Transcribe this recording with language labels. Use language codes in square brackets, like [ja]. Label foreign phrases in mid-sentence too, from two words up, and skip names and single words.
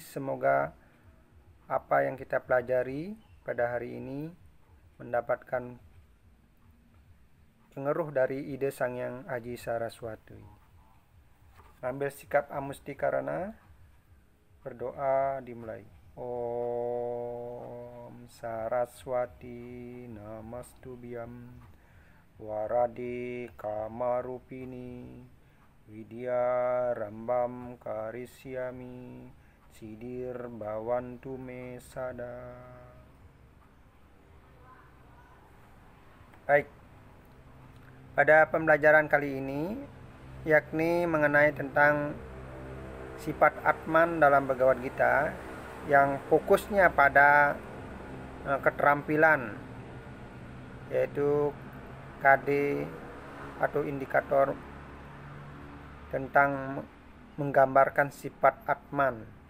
[id] Semoga apa yang kita pelajari pada hari ini mendapatkan pengaruh dari ide Sang Yang Aji Saraswati. Ambil sikap amustikarana, berdoa dimulai. [sa] Om Saraswati Namastubhyam Warade Kamarupini Vidya Rambam Karisyami Sidir Bhavantu Me Sada. [id] Baik, pada pembelajaran kali ini yakni mengenai tentang sifat Atman dalam Bhagavad Gita yang fokusnya pada keterampilan, yaitu KD atau indikator tentang menggambarkan sifat Atman.